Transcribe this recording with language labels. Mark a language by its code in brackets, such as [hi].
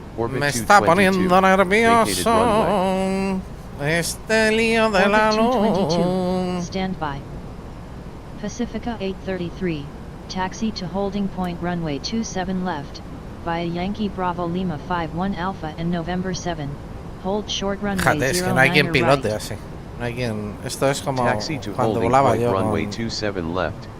[es] Me está poniendo nervioso este lío de la luz. [en] Standby. Pacifica 833, taxi to holding point runway 27 left, via Yankee Bravo Lima 51 Alpha and November 7, hold short runway 09er right. [es] Fíjate, es que no hay quien pilote así. No hay quien. Esto es como cuando volaba yo con el FS2000.